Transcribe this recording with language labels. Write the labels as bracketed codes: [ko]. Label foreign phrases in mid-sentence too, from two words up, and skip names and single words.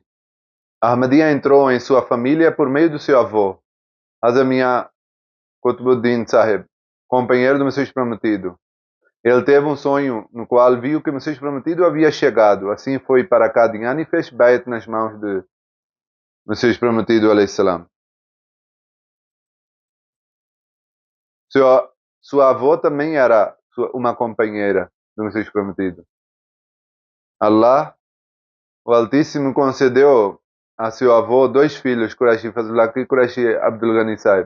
[pt] Ahmadiyya entrou em sua família por meio do seu avô, Azamiya Qutbuddin Sahib, companheiro do Messias Prometido. Ele teve um sonho no qual viu que o Messias Prometido havia chegado. Assim foi para Qadian e fez bait nas mãos de Messias Prometido [ar] عليه السلام. [pt] Sua avó também era uma companheira do Messias Prometido. Allah, o Altíssimo, concedeu a seu avô 2 filhos, Quraishi Fazlullah e Quraishi Abdul Ghani Sahib.